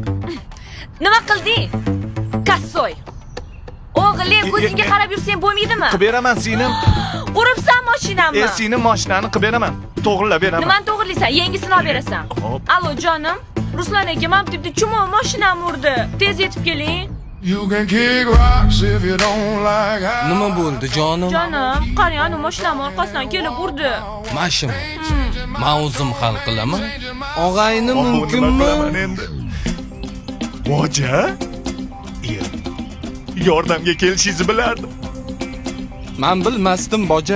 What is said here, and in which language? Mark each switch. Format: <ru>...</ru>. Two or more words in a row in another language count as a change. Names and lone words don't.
<uz>Nima qilding? Kassoy. O'g'lim, ko'zingga qarab yursang bo'lmaydimi? Qilib beraman singlim. Uribsan mashinamni. Singlim mashinani qilib beraman. To'g'rilab beraman. Nimani to'g'rilaysan? Yangisini olib berasan. Hop. Allo jonim. Ruslan aka, men debdi chumon mashinamni urdi. Tez yetib keling.</uz> <en>You can kick rocks if you don't like how.</en> <uz>Nima bo'ldi jonim? Jonim, qarang, ana mashinamni orqasidan kelib urdi. Mashina. Men o'zim hal qilaman. Og'ayni Nima mumkinmi? qilaman endi? Boja? Yordamga kelishingizni bilardim. Men bilmasdim boja.</uz>